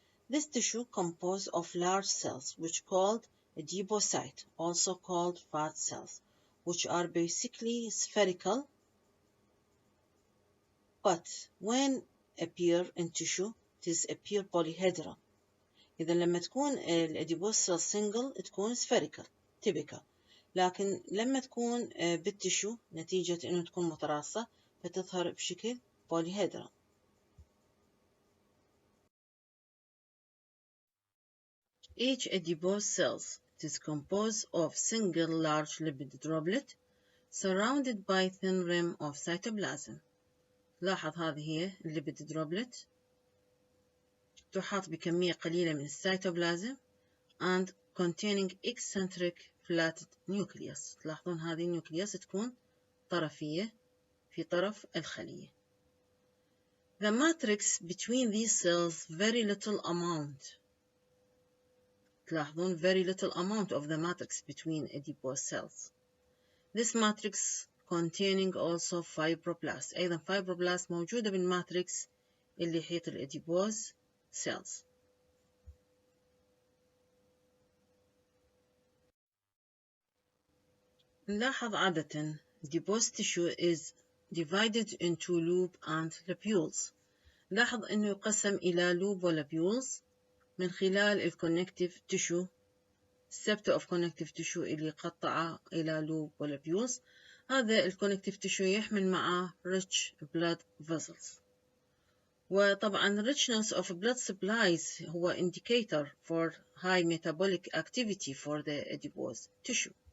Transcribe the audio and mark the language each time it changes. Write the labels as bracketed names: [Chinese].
[English] This tissue composed of large cells, which called adipocyte, also called fat cells, which are basically spherical, but when appear in tissue, it appear polyhedral. [Arabic] إذا لما تكون الأديبوس سيل سنجل تكون [English] spherical typical، [Arabic] لكن لما تكون بالتشو نتيجة إنه تكون متراصة فتظهر بشكل polyhedral. [English] Each adipose cells is composed of single large lipid droplet surrounded by thin rim of cytoplasm. [Arabic] لاحظ هذه هي الليبيد droplet تحاط بكمية قليلة من السيتوبلازم [English] and containing eccentric flatted nucleus. [Arabic] تلاحظون هذه النيوكليوس تكون طرفية في طرف الخلية. [English] The matrix between these cells very little amount. [Arabic] تلاحظون [English] very little amount of the matrix between adipose cells. This matrix containing also fibroblasts. [Arabic] أيضا fibroblasts موجودة بالماتريكس اللي يحيط الأديبوز cells. نلاحظ عادة [English] adipose tissue is divided into loop and lobules. [Arabic] لاحظ أنه يقسم إلى loop و lobules من خلال [English] connective tissue septa of connective tissue [Arabic] اللي يقطع إلى loop و lobules. هذا connective tissue يحمل معه [English] rich blood vessels. [Arabic] وطبعا [English] richness of blood supplies [Arabic] هو [English] indicator for high metabolic activity for the adipose tissue.